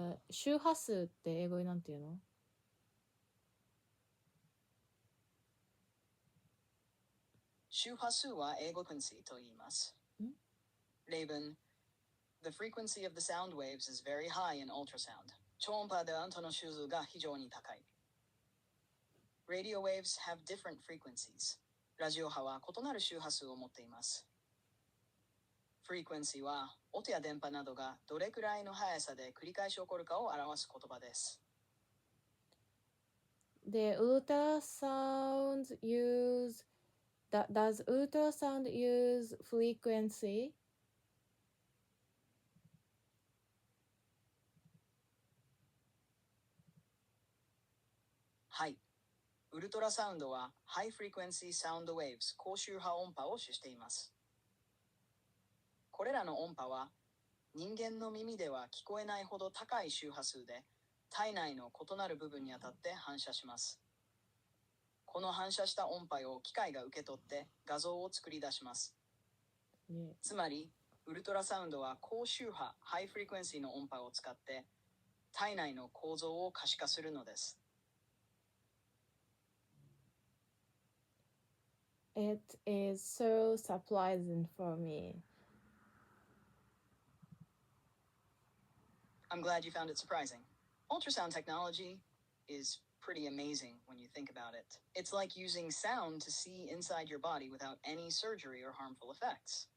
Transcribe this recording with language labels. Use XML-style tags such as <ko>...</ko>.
<ja>周波数って英語になんて言うの？周波数は英語frequencyと言います。</ja> <en>例文 The frequency of the sound waves is very high in ultrasound.</en> <ja>超音波で音の周数が非常に高い。</ja> <en>Radio waves have different frequencies.</en> <ja>ラジオ波は異なる周波数を持っています。Frequency は音や電波などがどれくらいの速さで繰り返し起こるかを表す言葉です。</ja> <en>で、ultrasound use does ultrasound use frequency?</en> <ja>はい。ウルトラサウンドは</ja> <en>High Frequency Sound Waves</en> <ja>高周波音波を指しています。これらの音波は人間の耳では聞こえないほど高い周波数で体内の異なる部分に当たって反射します。この反射した音波を機械が受け取って画像を作り出します。つまり、ウルトラサウンドは高周波、ハイフリクエンシーの音波を使って体内の構造を可視化するのです。</ja> <en>It is so surprising for me. I'm glad you found it surprising. Ultrasound technology is pretty amazing when you think about it. It's like using sound to see inside your body without any surgery or harmful effects.</en>